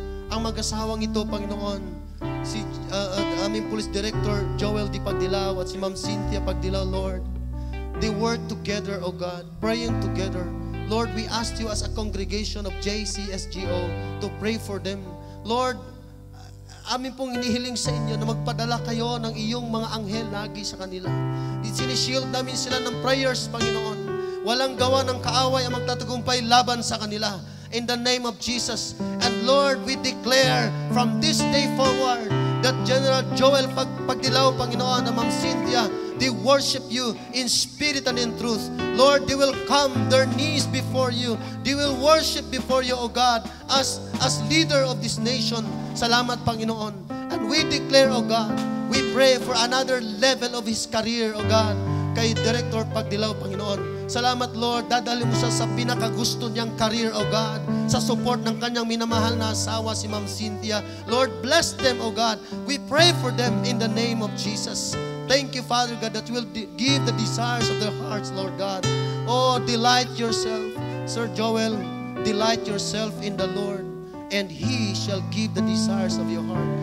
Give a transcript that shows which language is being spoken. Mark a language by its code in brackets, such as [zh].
[tl] Ang mag-asawang ito, Panginoon, si aming Police Director Joel D. [en] Pagdilaw at si Ma'am Cynthia Pagdilaw, Lord, they work together, O God, praying together. Lord, we ask you as a congregation of JCSGO to pray for them. [tl] Lord, amin pong inihiling sa inyo na magpadala kayo ng iyong mga anghel lagi sa kanila. Sinishield namin sila ng prayers, Panginoon. Walang gawa ng kaaway ang magtatagumpay laban sa kanila. [en] In the name of Jesus. And Lord, we declare from this day forward that General Joel Pagdilaw, Panginoon, and Ma'am Cynthia, they worship you in spirit and in truth. Lord, they will come their knees before you. They will worship before you, O God, as leader of this nation. [tl] Salamat, Panginoon. [en] And we declare, O God, we pray for another level of his career, O God, [tl] kay Director Pagdilaw, Panginoon. Salamat, Lord, dadali mo siya sa pinakagusto niyang career, O God, sa support ng kanyang minamahal na asawa, si Ma'am Cynthia. [en] Lord, bless them, O God. We pray for them in the name of Jesus. Thank you, Father God, that you will give the desires of their hearts, Lord God. Oh, delight yourself. Sir Joel, delight yourself in the Lord, and He shall give the desires of your heart.